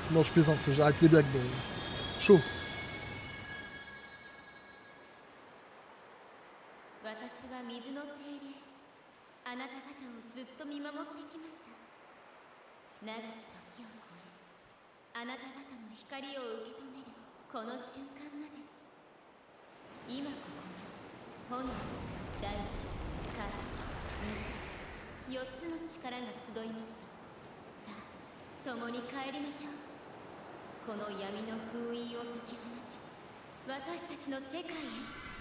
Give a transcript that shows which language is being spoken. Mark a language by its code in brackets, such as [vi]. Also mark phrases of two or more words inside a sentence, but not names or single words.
[fr] Non, je plaisante, j'arrête les blagues. Mais... chaud. [ja] 私は水の精霊あなた方をずっと見守ってきました長き時を超えあなた方の光を受け止めるこの瞬間まで今ここに炎大地風水4つの力が集いましたさあ共に帰りましょうこの闇の封印を解き放ち私たちの世界へ